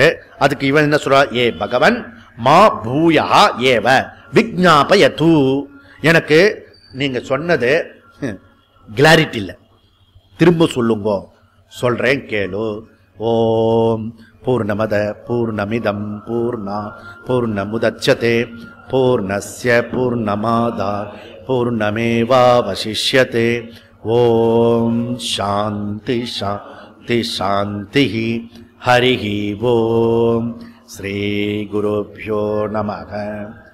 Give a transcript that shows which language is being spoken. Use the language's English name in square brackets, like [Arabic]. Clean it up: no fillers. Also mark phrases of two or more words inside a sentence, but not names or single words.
[Tamil] அதுக்கு இவன் என்ன சொல்றா? ஏ [Sanskrit] भगवन् मा भूय एव विज्ञापयतु. [Tamil] எனக்கு நீங்க சொன்னது கிளாரிட்டி இல்லை, திரும்ப சொல்லுங்க. சொல்றேன் கேளு. [Sanskrit] ॐ पूर्णमद पूर्णमिदम् पूर्णा पूर्णमुदच्यते पूर्णस्य पूर्णमादा पूर्णमेवावशिष्यते. ॐ शान्ति शान्ति शान्ति. हरिः ॐ। श्री गुरुभ्यो नमः.